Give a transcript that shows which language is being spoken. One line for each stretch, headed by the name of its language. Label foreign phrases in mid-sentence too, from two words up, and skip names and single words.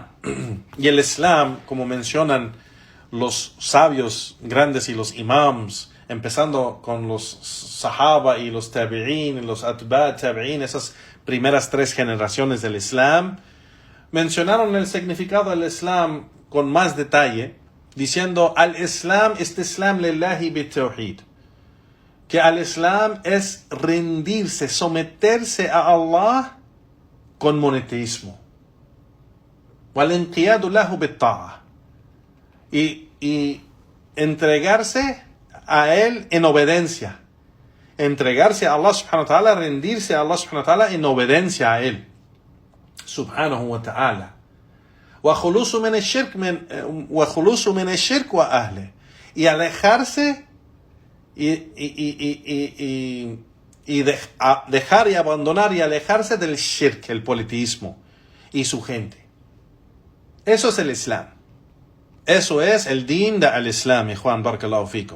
Spanish: Y el Islam, como mencionan los sabios grandes y los imams, empezando con los sahaba y los tabi'in y los
Arabic: أتباع التابعين,
Spanish: esas primeras 3 generaciones del Islam, mencionaron el significado del Islam con más detalle, diciendo al Islam,
Arabic: إسلام لله بالتوحيد,
Spanish: que al Islam es rendirse, someterse a Allah con monoteísmo.
Arabic: والانقياد له بالطاعة.
Spanish: Y entregarse a Él en obediencia. Entregarse a Allah
Arabic: سبحانه وتعالى,
Spanish: rendirse a Allah
Arabic: سبحانه وتعالى
Spanish: en obediencia a Él.
Arabic: سبحانه وتعالى. وخلوص من الشرك وأهله.
Spanish: Y alejarse y dejar y abandonar y alejarse del shirk, el politeísmo y su gente. Eso es el Islam. Eso es el din del Islam, Juan
Arabic: بارك الله فيكم.